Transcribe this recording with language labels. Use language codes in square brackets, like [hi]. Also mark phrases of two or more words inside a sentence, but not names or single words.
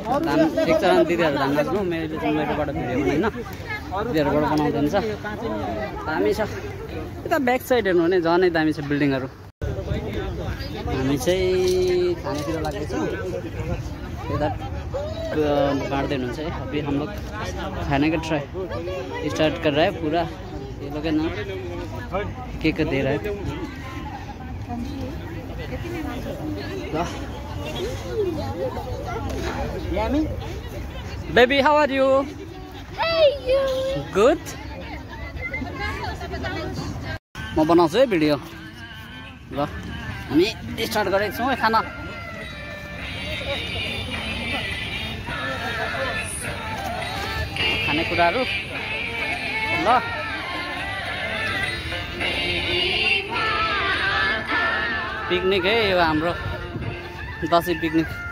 [ne] एक चरण दिदीहरू धान नाच्नु, मेरोबाट भिडियो होइन, दिदीहरूबाट बनाउँदै हुन्छ। दामी छ यता [en] back side [ne] हेर्नु भने झनै दामी छ बिल्डिङहरू। हामी चाहिँ खानेतिर लाग्दैछौँ, यता बाँड्दै हुनुहुन्छ है। [hi] अभी हम लोग खाने का स्टार्ट कर रहा है पूरा। ये लोग ना केक दे रहा है। [en] Baby, how are you? Hey you. Good. [ne] म बनाउँछु है भिडियो। ल हामी स्टार्ट गरेको छौँ है खाना। खानेकुराहरू ल पिकनिक है यो हाम्रो दसैँ पिकनिक।